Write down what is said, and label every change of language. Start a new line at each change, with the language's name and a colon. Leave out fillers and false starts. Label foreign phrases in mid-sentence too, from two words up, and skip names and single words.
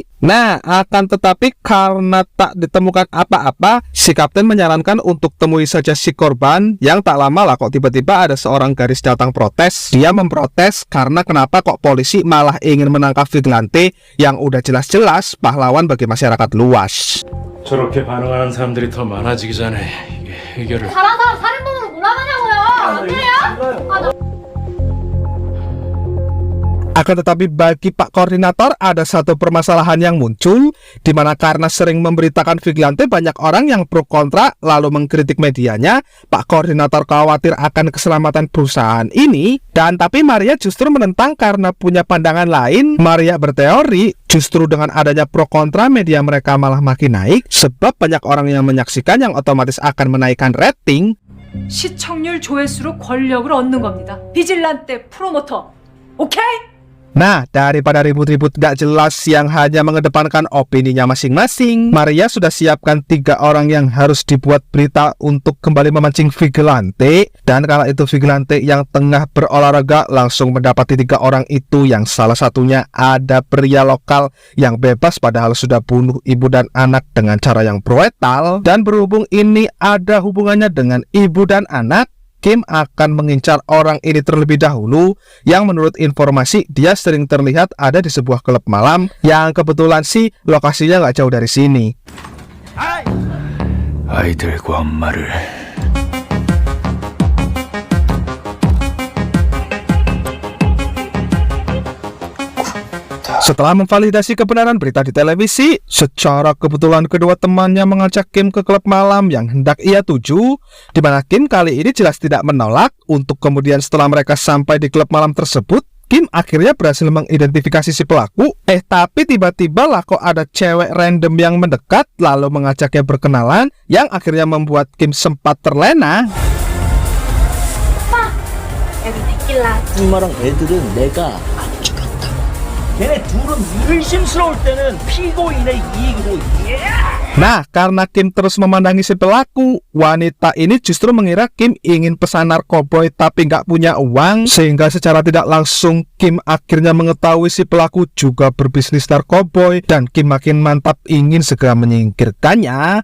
Indonesian: Nah, akan tetapi karena tak ditemukan apa-apa, si kapten menyarankan untuk temui saja si korban. Yang tak lama lah kok tiba-tiba ada seorang gadis datang protes. Dia memprotes karena kenapa kok polisi malah ingin menangkap vigilante yang udah jelas-jelas pahlawan bagi masyarakat luas.
Korean: 저렇게 반응하는 사람들이 더 많아지기 전에 이게 해결을 잘한 사람 살인범으로 몰아가냐고요. 안 돼요?
Indonesian: Akan tetapi bagi Pak Koordinator ada satu permasalahan yang muncul, di mana karena sering memberitakan vigilante, banyak orang yang pro kontra lalu mengkritik medianya. Pak Koordinator khawatir akan keselamatan perusahaan ini, dan tapi Maria justru menentang karena punya pandangan lain. Maria berteori justru dengan adanya pro kontra, media mereka malah makin naik sebab banyak orang yang menyaksikan, yang otomatis akan menaikkan rating.
Korean: 시청률 조회수로 권력을 얻는 겁니다. 비질란테 프로모터. 오케이?
Indonesian: Nah, daripada ribut-ribut gak jelas yang hanya mengedepankan opininya masing-masing, Maria sudah siapkan 3 orang yang harus dibuat berita untuk kembali memancing vigilante. Dan kala itu vigilante yang tengah berolahraga langsung mendapati 3 orang itu, yang salah satunya ada pria lokal yang bebas padahal sudah bunuh ibu dan anak dengan cara yang brutal. Dan berhubung ini ada hubungannya dengan ibu dan anak, Kim akan mengincar orang ini terlebih dahulu, yang menurut informasi dia sering terlihat ada di sebuah klub malam yang kebetulan sih lokasinya nggak jauh dari sini.
Korean: 아이들과 엄마를
Indonesian: Setelah memvalidasi kebenaran berita di televisi, secara kebetulan kedua temannya mengajak Kim ke klub malam yang hendak ia tuju, di mana Kim kali ini jelas tidak menolak. Untuk kemudian setelah mereka sampai di klub malam tersebut, Kim akhirnya berhasil mengidentifikasi si pelaku. Tapi tiba-tiba lah kok ada cewek random yang mendekat lalu mengajaknya berkenalan, yang akhirnya membuat Kim sempat terlena.
Korean: 여기 데킬라. 엄마랑 애들은 내가 안 죽였다. 걔네 둘은 의심스러울 때는 피고인의 이익으로.
Indonesian: Nah, karena Kim terus memandangi si pelaku, wanita ini justru mengira Kim ingin pesan narkoboy tapi nggak punya uang, sehingga secara tidak langsung Kim akhirnya mengetahui si pelaku juga berbisnis narkoboy, dan Kim makin mantap ingin segera menyingkirkannya.